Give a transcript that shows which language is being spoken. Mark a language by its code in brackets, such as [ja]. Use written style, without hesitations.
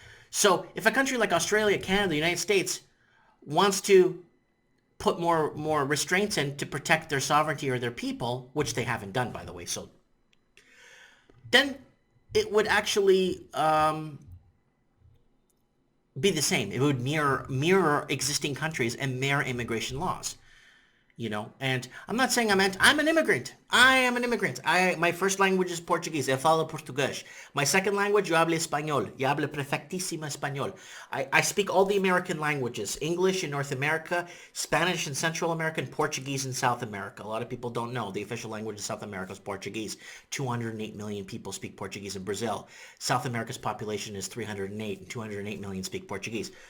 [en] So if a country like Australia, Canada, the United States wants to put more restraints in to protect their sovereignty or their people, which they haven't done, by the way, so then it would actually be the same. It would mirror existing countries and mirror immigration laws. And I'm not saying I'm an immigrant. I am an immigrant. My first language is Portuguese. [pt] Eu falo português. [en] My second language, [es] yo hablo español. Yo hablo perfectísimo español. [en] I speak all the American languages. English in North America, Spanish in Central America, and Portuguese in South America. A lot of people don't know the official language of South America is Portuguese. 208 million people speak Portuguese in Brazil. South America's population is 308, and 208 million speak Portuguese.